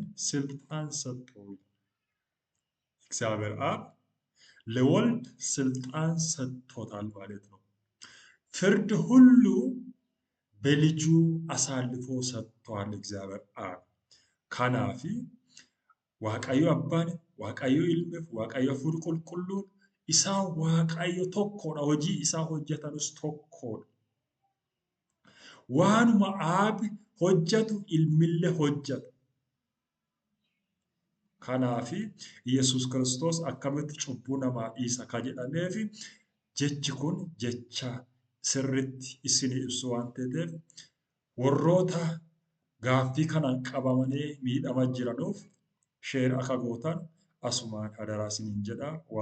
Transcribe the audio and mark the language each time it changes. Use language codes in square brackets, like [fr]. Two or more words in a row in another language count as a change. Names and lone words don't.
[am] ስልጣን ሰጠው። እግዚአብሔር አብ [om] ለወልድ ስልጣን ሰጥቶታል ማለት ነው። ፍርድ ሁሉ በልጁ አሳልፎ ሰጥቷል እግዚአብሔር አብ። Kanaafi Waaqayyo Abbaan Waaqayyo Ilmeef Waaqayyo Afuura Qulqulluun isa Waaqayyo tokkoodha hojii isaa hojjetanis tokkoodha waanuma Abbaan hojjetu Ilmillee hojjeta Kanaafi Yesuus Kiristoos akkamitti cubbuu namaa dhiisa kan jedhameefi jechi kun jecha sirriitti isinii ibsu waan ta'eef warroota gaaffii kanaan qabamanii miidhamaa jiranuuf sheer akka gootan asumaan hadaraa isiniin jedha.